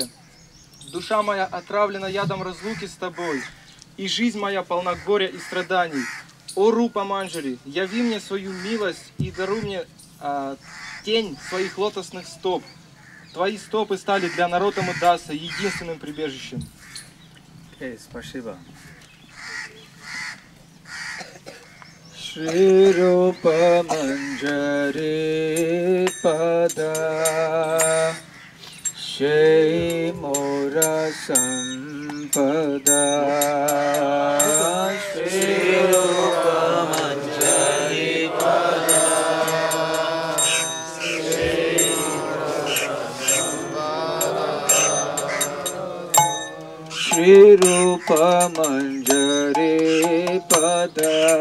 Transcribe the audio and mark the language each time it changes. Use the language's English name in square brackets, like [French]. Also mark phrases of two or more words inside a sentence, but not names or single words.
[Russian] Душа моя отравлена ядом разлуки с тобой, и жизнь моя полна горя и страданий. О Рупа Манджари, яви мне свою милость и даруй мне тень своих лотосных стоп. Твои стопы стали для народа Даса единственным прибежищем. Спасибо. [Bangla] শ্রী রূপ মঞ্জরী পদ শ্রী মোর সম্পদ শ্রী রূপ মঞ্জরী পদ শ্রী রূপ মঞ্জরী পদ